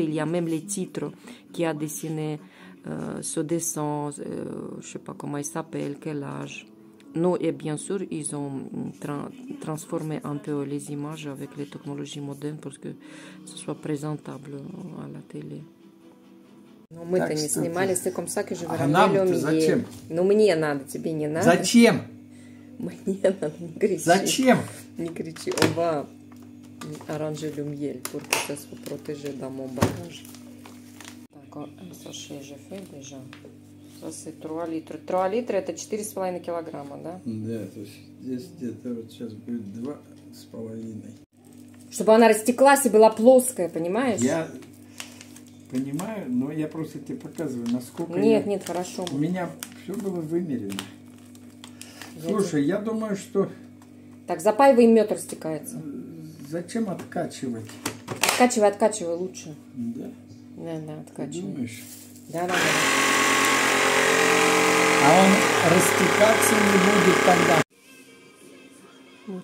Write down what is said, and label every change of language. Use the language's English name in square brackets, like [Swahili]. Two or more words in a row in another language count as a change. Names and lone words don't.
[French] Il y a même les titres qui a dessiné ce dessin, je ne sais pas comment il s'appelle, quel âge. Non, et bien sûr, ils ont transformé un peu les images avec les technologies modernes pour que ce soit présentable à la télé. [Russian] Но мы-то не снимали, [French] c'est comme ça que je vais ramener le [Russian] Зачем? Ну, мне надо, тебе не надо. Зачем? Мне надо, не кричи. Zачем? Не кричи, [French] on va arranger le miel pour que ça soit protégé dans mon bagage. D'accord, un sachet j'ai fait déjà. Ça c'est 3 litres. [Russian] 3 литра это 4,5 килограмма, да? Да, то есть здесь где-то вот сейчас будет 2,5. Чтобы она растеклась и была плоская, понимаешь? Я понимаю, но я просто тебе показываю, насколько... Нет, нет, хорошо. У меня все было вымерено. Слушай, я думаю, что... Так, запаивай, мед растекается. Зачем откачивать? Откачивай, откачивай лучше. Да? Да, откачивай. Ты думаешь? Да. А он растекаться не будет тогда. Вот.